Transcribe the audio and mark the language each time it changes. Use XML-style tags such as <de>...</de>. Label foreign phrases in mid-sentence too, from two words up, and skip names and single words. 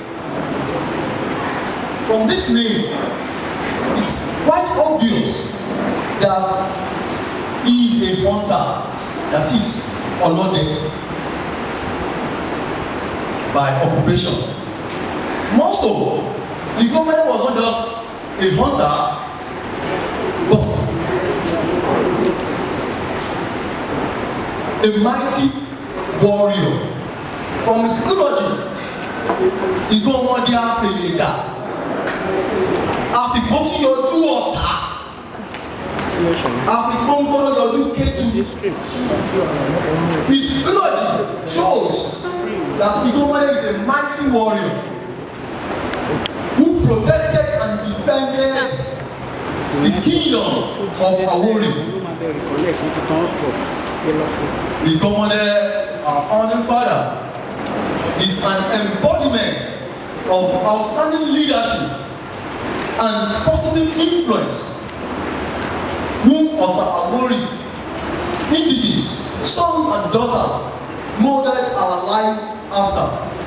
<en>From this name, it's quite obvious that he is a hunter, that is Olode by occupation. Most of Iganmode was not just a hunter, but a mighty warrior. From his theology,</en> <yo>Iganmode afeleja. Àfikótí yọjú ọ̀tá. Àfikóńgbọ́dọ̀ yọjú kétu.</yo> <en>His theology shows that Iganmode is a mighty warrior who protected and defended the kingdom of Awori. Iganmode, our founding father, is an embodiment of outstanding leadership and positive influence whom Awori indigenes, sons and daughters modeled our life after.</en>